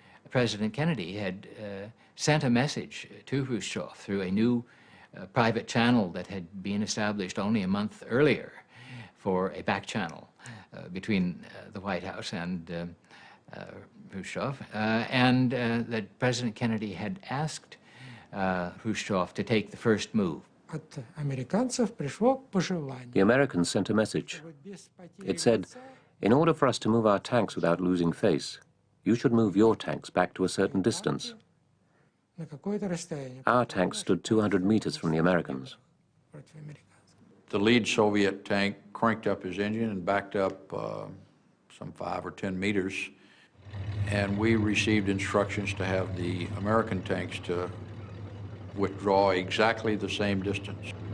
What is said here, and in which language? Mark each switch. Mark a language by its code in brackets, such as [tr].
[en] President Kennedy had sent a message to Khrushchev through a new private channel that had been established only a month earlier for a back channel between the White House and Khrushchev, and that President Kennedy had asked Khrushchev to take the first move. [ru] От американцев пришло пожелание. [en] The Americans sent a message. It said, in order for us to move our tanks without losing face, you should move your tanks back to a certain distance. [ru] На какое-то расстояние. [en] Our tanks stood 200 meters from the Americans. The lead Soviet tank cranked up his engine and backed up some 5 or 10 meters, and we received instructions to have the American tanks to withdraw exactly the same distance.